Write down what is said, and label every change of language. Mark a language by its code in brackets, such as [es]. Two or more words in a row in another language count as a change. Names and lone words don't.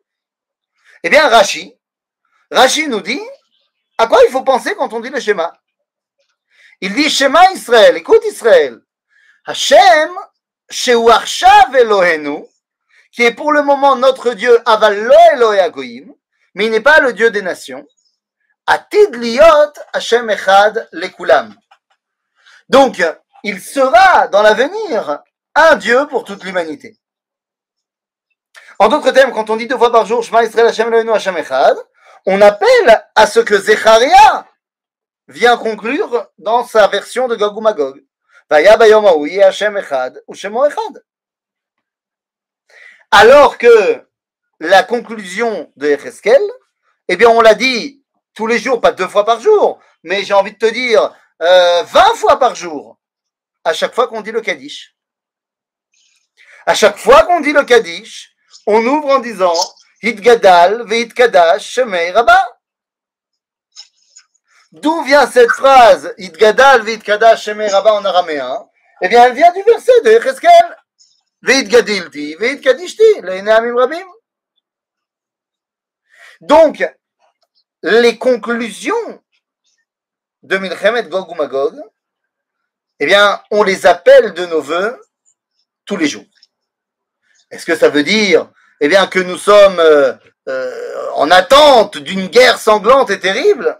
[fr] Eh bien, Rashi nous dit, à quoi il faut penser quand on dit le Shema? Il dit [he] שמע ישראל, [fr] écoute Israël, [he] השם, שהוא עכשיו אלוהינו, [fr] qui est pour le moment notre Dieu, [he] אבל לא אלוהי הגויים, [fr] mais il n'est pas le Dieu des nations. [he] עתיד להיות השם אחד לכולם. [fr] Donc, il sera dans l'avenir un Dieu pour toute l'humanité. En d'autres termes, quand on dit 2 fois par jour [he] שמע ישראל, השם אלוהינו, השם אחד, [fr] on appelle à ce que Zecharia vient conclure dans sa version de Gog uMagog. [he] ויהיה ביום ההוא יהיה השם אחד ושמו אחד. [fr] Alors que la conclusion de Yecheskel, eh bien on l'a dit tous les jours, pas 2 fois par jour, mais j'ai envie de te dire 20 fois par jour, à chaque fois qu'on dit le Kaddish. À chaque fois qu'on dit le Kaddish, on ouvre en disant [arc] יתגדל ויתקדש שמיה רבא. [fr] D'où vient cette phrase [arc] יתגדל ויתקדש שמיה רבא [fr] en araméen? Eh bien elle vient du verset de Yecheskel. [he] והתגדלתי והתקדשתי לעיני עמים רבים. [fr] Donc, les conclusions de [he] מלחמת גוג ומגוג, [fr] eh bien, on les appelle de nos voeux tous les jours. Est-ce que ça veut dire, eh bien, que nous sommes en attente d'une guerre sanglante et terrible?